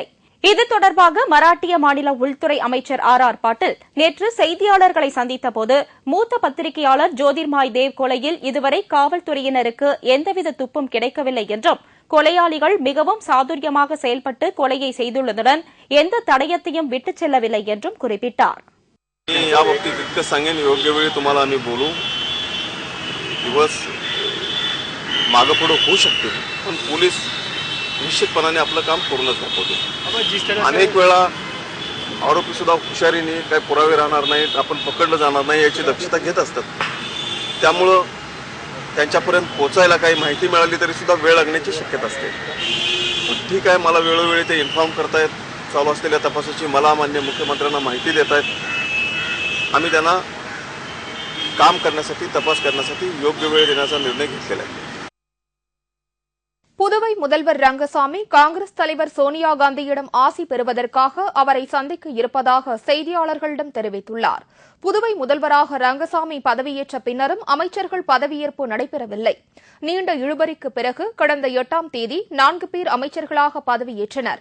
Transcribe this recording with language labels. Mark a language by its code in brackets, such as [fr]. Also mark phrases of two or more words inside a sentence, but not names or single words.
[ta] இது தொடர்பாக மராட்டிய மாநில உள்துறை அமைச்சர் ஆர் பாட்டீல் நேற்று செய்தியாளர்களை சந்தித்தபோது மூத்த பத்திரிகையாளர் ஜோதிர்மாய் தேவ் கொலையில் இதுவரை காவல்துறையினருக்கு எந்தவித துப்பும் கிடைக்கவில்லை என்றும் கொலையாளிகள் மிகவும் சாதுரியமாக செயல்பட்டு கொலையை செய்துள்ளதுடன் எந்த தடயத்தையும் விட்டுச் செல்லவில்லை என்றும் குறிப்பிட்டார். [mr] निश्चितपणाने आपलं काम करूनच दाखवतो. अनेक वेळा आरोपी सुद्धा हुशारीने काही पुरावे राहणार नाहीत, आपण पकडलं जाणार नाही याची दक्षता घेत असतात. त्यामुळं त्यांच्यापर्यंत पोहोचायला काही माहिती मिळाली तरी सुद्धा वेळ लागण्याची शक्यता असते. ठीक आहे, मला वेळोवेळी ते इन्फॉर्म करतायत, चालू असलेल्या तपासाची मला मान्य मुख्यमंत्र्यांना माहिती देत आहेत. आम्ही त्यांना काम करण्यासाठी, तपास करण्यासाठी योग्य वेळ देण्याचा निर्णय घेतलेला आहे. [ta] புதுவை முதல்வர் ரங்கசாமி காங்கிரஸ் தலைவர் சோனியா காந்தியிடம் ஆசி பெறுவதற்காக அவரை சந்திக்க இருப்பதாக செய்தியாளர்களிடம் தெரிவித்துள்ளார். புதுவை முதல்வராக ரங்கசாமி பதவியேற்ற பின்னரும் அமைச்சர்கள் பதவியேற்பு நடைபெறவில்லை. நீண்ட இழுபறிக்கு பிறகு கடந்த 8ஆம் தேதி 4 பேர் அமைச்சர்களாக பதவியேற்றனர்.